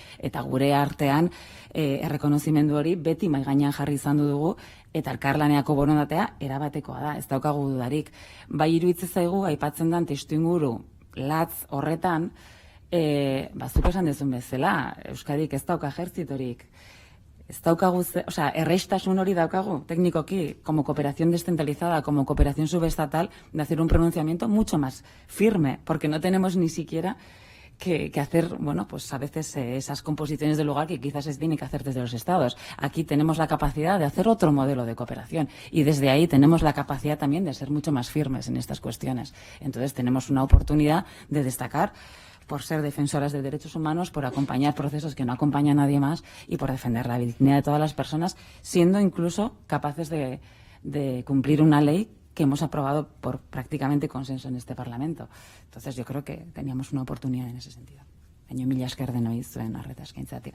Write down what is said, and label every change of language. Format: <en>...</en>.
<eu>Eta gure artean errekonozimendu hori beti mai gainean jarri izan dugu, eta elkarlaneako borondatea erabatekoa da, ez daukagu dudarik. Bai iruditzen zaigu aipatzen den testuinguru latz horretan, zuk esan dezun bezala, Euskadik ez dauka ejertzitorik, ez daukagu, erreistasun hori daukagu,</eu> <es>técnicoki, como cooperación descentralizada, como cooperación subestatal, de hacer un pronunciamiento mucho más firme, porque no tenemos ni siquiera que hacer, bueno, pues a veces esas composiciones del lugar que quizás se tienen que hacer desde los estados. Aquí tenemos la capacidad de hacer otro modelo de cooperación y desde ahí tenemos la capacidad también de ser mucho más firmes en estas cuestiones. Entonces tenemos una oportunidad de destacar por ser defensoras de derechos humanos, por acompañar procesos que no acompaña a nadie más y por defender la dignidad de todas las personas, siendo incluso capaces de cumplir una ley que hemos aprobado por prácticamente consenso en este Parlamento. Entonces yo creo que teníamos una oportunidad en ese sentido.</es> <eu>Baina mila esker denoi zuen arreta eskaintzatik.</eu>